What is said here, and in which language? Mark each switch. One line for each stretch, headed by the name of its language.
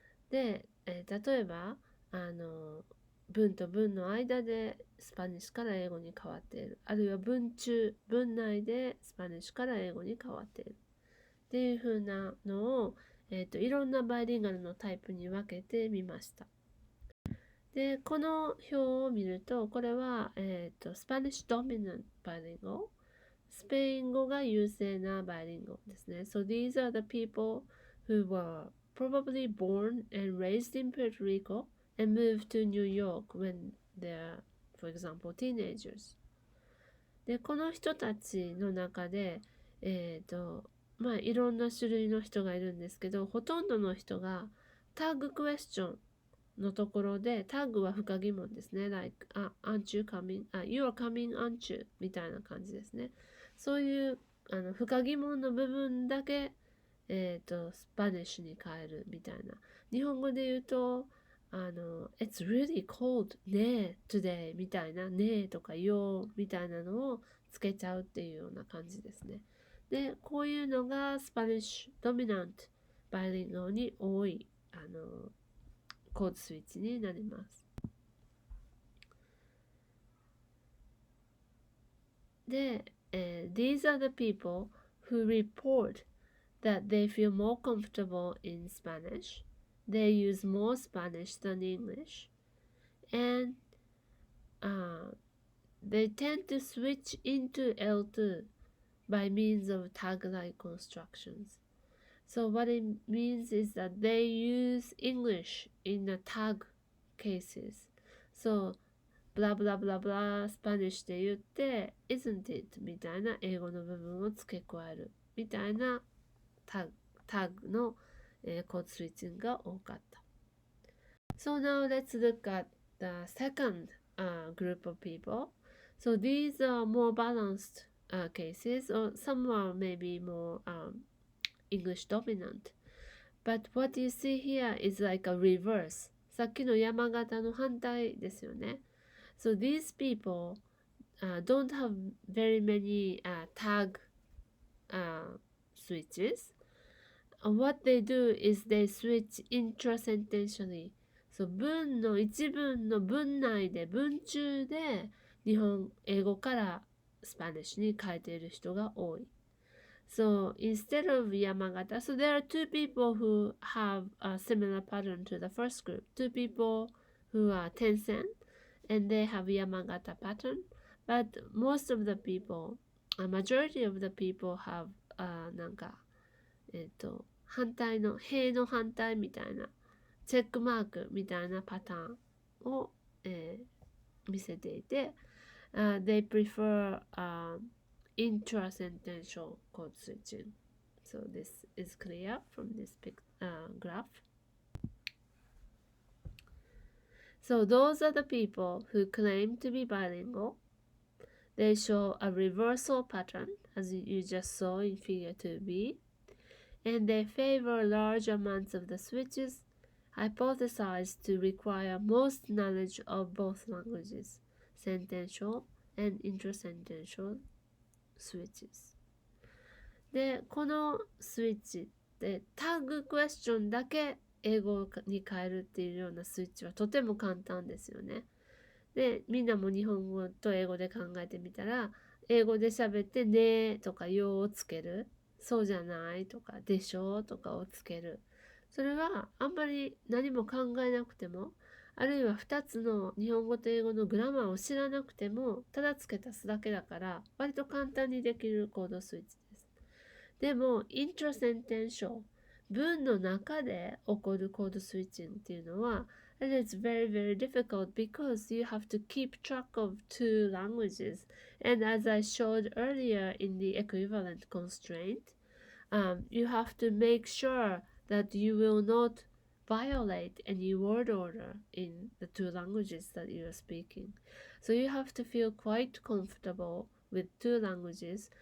Japanese: で、例えば文と文の間でスパニッシュから英語に変わっている、あるいは文中文内でスパニッシュから英語に変わっているっていう風なのを、いろんなバイリンガルのタイプに分けてみました。で、この表を見ると、これは、スパニッシュドミナントバイリンゴ、スペイン語が優勢なバイリンゴですね。
English: So these are the people who were probably born and raised in Puerto Rico and moved to New York when they're, for example, teenagers.
Japanese: で、この人たちの中で、いろんな種類の人がいるんですけど、ほとんどの人がタグクエスチョンのところで、タグは不可疑問ですね。
English: like, aren't you coming? You're coming, aren't you?
Japanese: みたいな感じですね。そういう不可疑問の部分だけ、スパニッシュに変えるみたいな。日本語で言うと、
English: It's really cold
Japanese: ね
English: today
Japanese: みたいな、ねとかよみたいなのをつけちゃうっていうような感じですね。で、こういうのがスパニッシュドミナントバイリンガルに多いコードスイッチになります。
English: で、these are the people who report that they feel more comfortable in Spanish, they use more Spanish than English, and they tend to switch into L2 by means of tag-like constructions. So what it means is that they use English in the tag cases. So
Japanese: ブラブラブラブラスパニッシュで言って
English: isn't it
Japanese: みたいな英語の部分を付け加えるみたいなタグの、コードスイッチングが多かった。
English: So now let's look at the second group of people. So these are more balanced cases, or some are maybe more English dominant. But what you see here is like a reverse.
Japanese: さっきの山形の反対ですよね。
English: So these people don't have very many tag switches. What they do is they switch intrasententially.
Japanese: そう、文の一文の文内で文中で英語からスパニッシュに変えている人が多い。
English: So instead of Yamagata, so there are two people who have a similar pattern to the first group. Two people who are Tencent and they have Yamagata pattern. But most of the people, a majority of the people have
Japanese: なんか、反対の、塀の反対みたいな、チェックマークみたいなパターンを、見せていて、
English: they prefer intrasentential code switching. So this is clear from this graph. So those are the people who claim to be bilingual. They show a reversal pattern, as you just saw in figure 2b, and they favor large amounts of the switches, hypothesized to require most knowledge of both languages, sentential and intrasentential switches.
Japanese: で、このスイッチってタグクエスチョンだけ英語に変えるっていうようなスイッチはとても簡単ですよね。で、みんなも日本語と英語で考えてみたら、英語で喋ってねとかよをつける、そうじゃないとかでしょとかをつける。それはあんまり何も考えなくても、あるいは2つの日本語と英語のグラマーを知らなくても、ただ付け足すだけだから、割と簡単にできるコードスイッチです。でも、イントラセンテンション、文の中で起こるコードスイッチングっていうのは、
English: and it's very, very difficult because you have to keep track of two languages. And as I showed earlier in the equivalent constraint, you have to make sure that you will not violate any word order in the two languages that you are speaking. So you have to feel quite comfortable with two languages.